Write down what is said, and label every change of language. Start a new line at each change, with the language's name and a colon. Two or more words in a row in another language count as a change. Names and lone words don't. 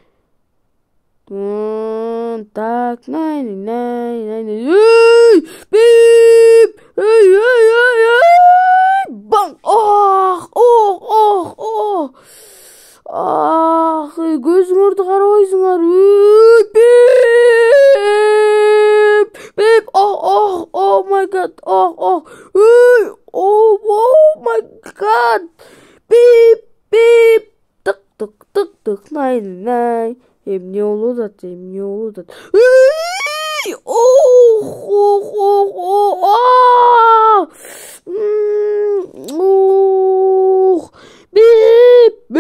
Kyrgyz: Так, бип. Бам. Көзүңөрдү карабайсыңар. Бип.
English: Oh my god. Oh my god. Бип. Тык.
Kyrgyz: Най. Эмне болуп атат? Бип.